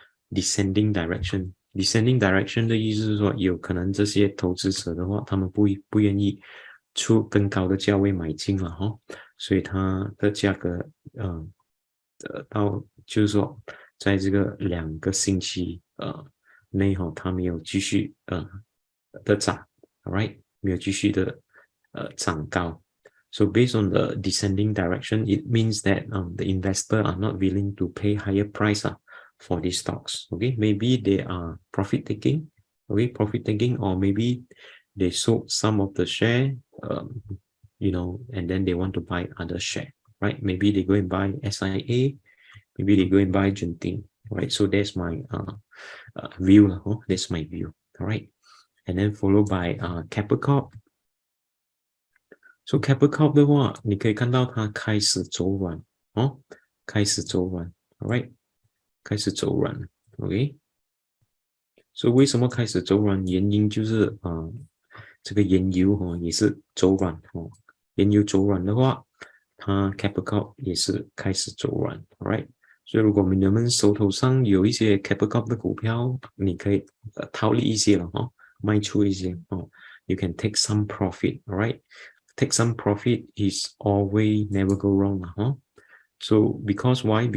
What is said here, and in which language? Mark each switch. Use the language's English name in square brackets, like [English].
[Chinese] descending direction。descending direction 的意思是说，有可能这些投资者的话，他们不愿意出更高的价位买进了所以它的价格到就是说，在这个2个星期内它没有继续的涨 ，right， 没有继续的涨高。 [English] So based on the descending direction, it means that the investor are not willing to pay higher price for these stocks. Okay, maybe they are profit taking. Okay, profit taking, or maybe they sold some of the share, and then they want to buy other share. Right? Maybe they go and buy SIA. Maybe they go and buy Genting. Right? So that's my view. That's my view. All right. And then followed by Keppel Corp. [Chinese] So Keppel Corp 的话，你可以看到它开始走软开始走软 ，Alright， 开始走软 ，OK。所以为什么开始走软？原因就是这个原油也是走软原油走软的话，它 Keppel Corp 也是开始走软 ，Alright。所以如果你们手头上有一些 Keppel Corp 的股票，你可以套利一些了卖出一些 [English] You can take some profit, alright。 Take some profit is always never go wrong So because why?